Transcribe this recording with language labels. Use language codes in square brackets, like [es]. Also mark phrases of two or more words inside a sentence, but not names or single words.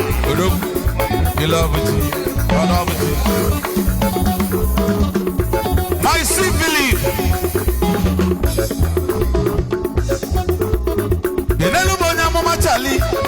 [ig] Odogwu, [en] you love it. I love it. My civil. [ig] Enelu bụ onye amụma Charlie.